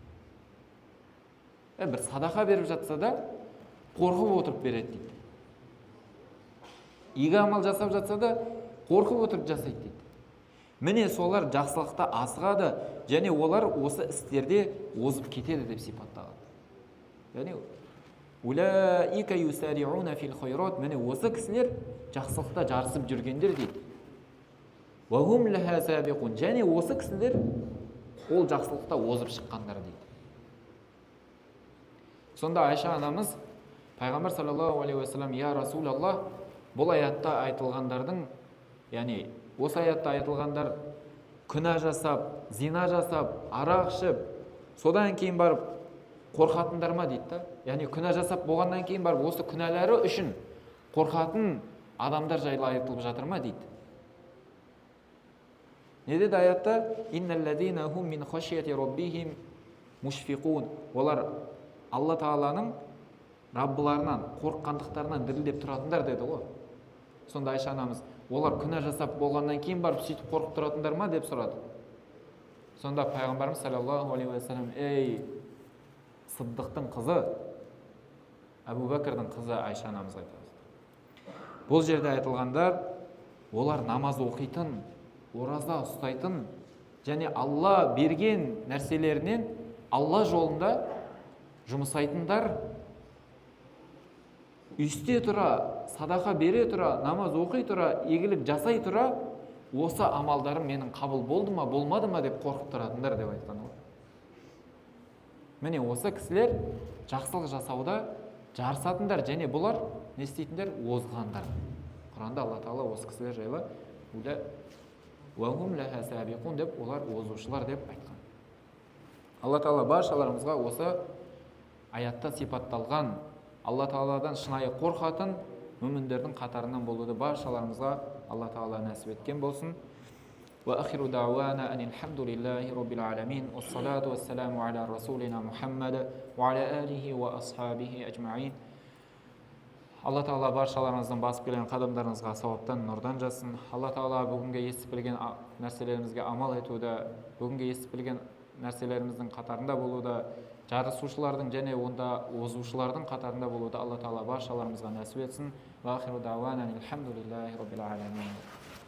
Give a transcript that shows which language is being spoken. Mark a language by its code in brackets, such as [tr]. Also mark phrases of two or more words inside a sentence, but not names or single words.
[kk] Бір садақа беріп жатса да қорқып отырып береді дейді. Игі амал жасап жатса да қорқып отырып жасайды дейді. Міне солар жақсылықта асығады, және олар осы істерде озып кетеді деп сипаттаған. [ar] Яғни أولئك يسارعون في الخيرات, [kk] міне осы кісілер жақсылықта жарысып жүргендер дейді. [ar] وهم لها سابقون, [kk] және осы кісілер ол жақсылықта озып шыққандар дейді. Сонда Айша анамыз Пайғамбар [ar] صلى الله عليه وسلم, يا رسول الله, [kk] бұл аятта айтылғандардың, яғни осы аятта айтылғандар күнә жасап, зина жасап, арақ ішіп, содан кейін барып қорқатындар ма дейді. Яғни күнә жасап болғаннан кейін барып осы күнәлері үшін қорқатын адамдар жайлы айтылып жатыр ма дейді. Не деді аятта? [ar] إن الذين هم من خشية ربهم مشفقون. [kk] Олар Алла Тағаланың Раббыларынан қорыққандықтарынан дірілдеп тұратындар деді ғой. Сонда Айша анамыз, олар күнә жасап болғаннан кейін барып сөйтіп қорқып тұратындар ма деп сұрады. Сонда Пайғамбарымыз [ar] صلى الله عليه وسلم, [kk] ей Сыддықтың қызы, Әбу Бәкірдің қызы Айша анамызға айтады. Бұл жерде айтылғандар, олар намаз оқитын, ораза ұстайтын, және Алла берген нәрселерінен Алла жолында жұмсайтындар, үсте тұра, садақа бере тұра, намаз оқи тұра, игілік жасай тұра, осы амалдарым менің қабыл болды ма, болмады ма деп қорқып тұратындар деп айтқан ғой. Міне осы кісілер жақсылық жасауда жарысатындар, және бұлар не істейтіндер? Озғандар. Құранда Алла Тағала осы кісілер жайлы [ar] وهم لها سابقون [kk] деп, олар озушылар деп айтқан. Алла Тағала баршаларымызға осы аятта сипатталған Алла Тағаладан шынайы қорқатын мүміндердің қатарынан болуды баршаларымызға Алла Тағала нәсіп еткен болсын. [ar] وآخر دعوانا أن الحمد لله رب العالمين والصلاة والسلام على رسولنا محمد وعلى آله وأصحابه أجمعين. [kk] Алла Тағала баршаларыңыздың басып келген қадамдарыңызға сауаптан, нұрдан жазсын. Алла Тағала бүгінгі естіп білген нәрселерімізге амал етуді, бүгінгі естіп білген нәрселеріміздің қатарында болуды, жарысушылардың және онда озушылардың қатарында болуды Алла Тағала баршаларымызға нәсіп етсін. [ar] وآخر دعوانا الحمد لله رب العالمين.